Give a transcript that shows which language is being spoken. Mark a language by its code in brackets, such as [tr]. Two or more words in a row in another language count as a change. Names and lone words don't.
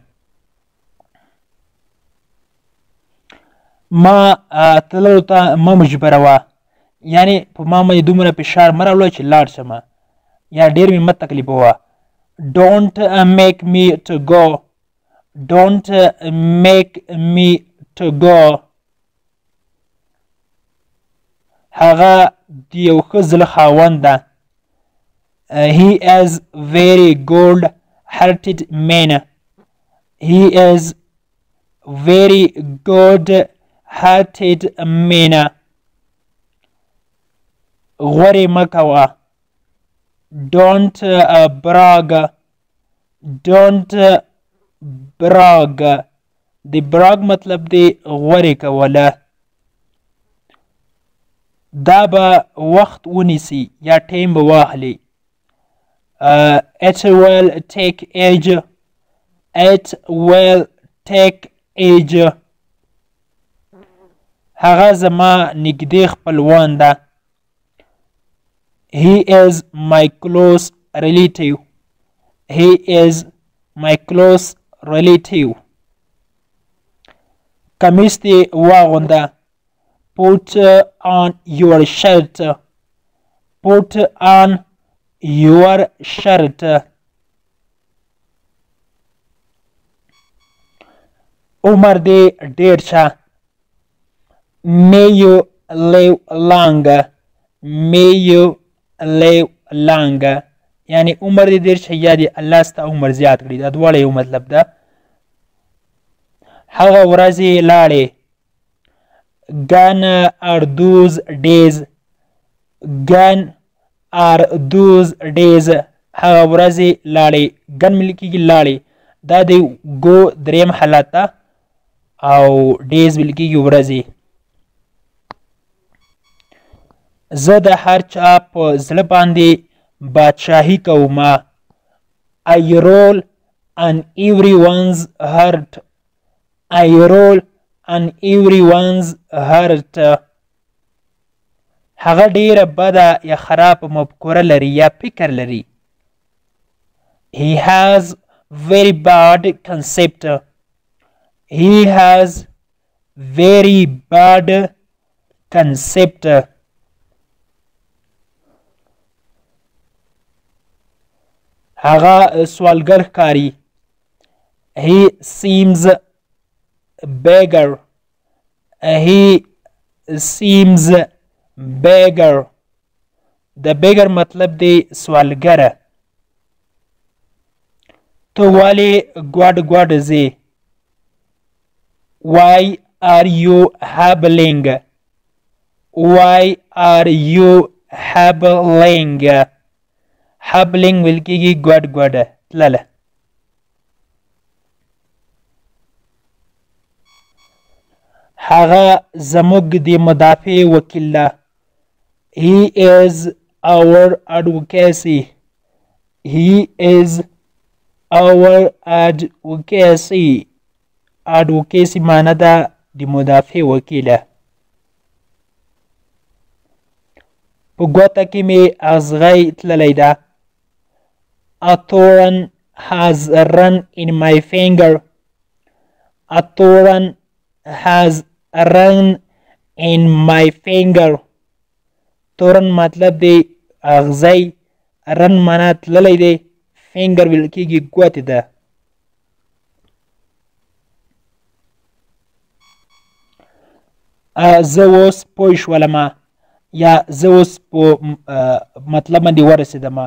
[ps] ما تللو ته مه مجبروه. یعنې په ما باندې دومره فشار مه راوړه چې لاړ شمه یا ډېر مې مه تکلیفوه. [en] don't make me to go. don't make me to go. [ps] هغه د یو ښه زړه خاوند ده. [en] he is very good hearted man. he is very good hearted man. [ps] غورې مه کوه. [en] don't brag. don't brag. [ps] د brag مطلب دی غورې کوله. دا به وخت ونیسي یا ټیم به واخلي. [en] it will take age. it will take age. [ps] هغه زما نږدې خپلوان ده. [en] he is my close relative. he is my close relative. [ps] کمیس دې واغونده. [en] put on your shirt. put on your shirt. [ps] عمر دې ډېر شه. [en] may you live long. may you live long. [ps] یعنی عمر دې ډېر شه یا دې الله ستا عمر زیات کړي. دا دواړه یو مطلب ده. هغه ورځې لاړې. [en] gone are those days. gone are those days. [ps] هغه ورځې لاړې. ګن مې لیکېږي لاړې. دا د ګو دریم حالت ده او ډیز ویل کېږي ورځې. زه د هر چا په زړه باندې بادشاهي کومه. [en] I roll on everyone's heart. I roll on everyone's heart. [ps] هغه ډیره بده یا خراب مفکوره لري یا فکر لري. [en] He has very bad concept. He has very bad concept. [ps] هغه سوالګر ښکاري. [en] He seems beggar. He seems beggar. [ps] د beggar مطلب دی سوالګره. ته ولې ګوډ ګوډ ځې؟ [en] Why are you hobbling? Why are you hobbling? [ps] Hobbling ویل کېږي ګوډ ګوډ تلله. هغه زموږ د مدافع وکیل ده. [en] He is our advocacy. He is our advocacy. [ps] Advocacy معنی ده د مدافع وکیله. په ګوته کې مې اغزغی تللی ده. [en] A thorn has run in my finger. A thorn has run in my finger. [ps] thorn مطلب دی اغزی. run معنی تللی دی. finger ویل کېږي ګوتې ده. زه اوس پوه شولمه یا زه اوس په مطلب باندې ورسېدمه.